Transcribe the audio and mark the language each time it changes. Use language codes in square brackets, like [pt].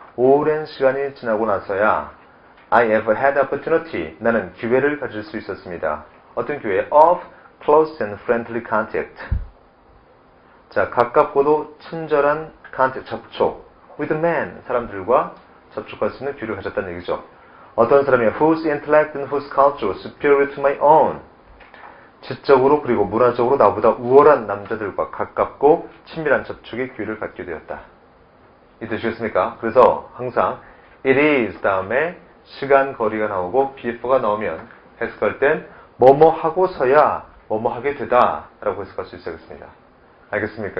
[ko] 오랜 시간이 지나고 나서야 [en] I ever had opportunity. [ko] 나는 기회를 가질 수 있었습니다. 어떤 기회? [en] Of close and friendly contact. [ko] 자, 가깝고도 친절한 contact, 접촉. [en] With a man, [ko] 사람들과 접촉할 수 있는 기회를 가졌다는 얘기죠. 어떤 사람이야? [en] Whose intellect and whose culture was superior to my own. [ko] 지적으로 그리고 문화적으로 나보다 우월한 남자들과 가깝고 친밀한 접촉의 기회를 갖게 되었다. 이 뜻이겠습니까? 그래서 항상 it is 다음에 시간, 거리가 나오고 before가 나오면 해석할 땐 뭐뭐 하고서야 뭐뭐 하게 되다 라고 해석할 수 있어야겠습니다. 알겠습니까?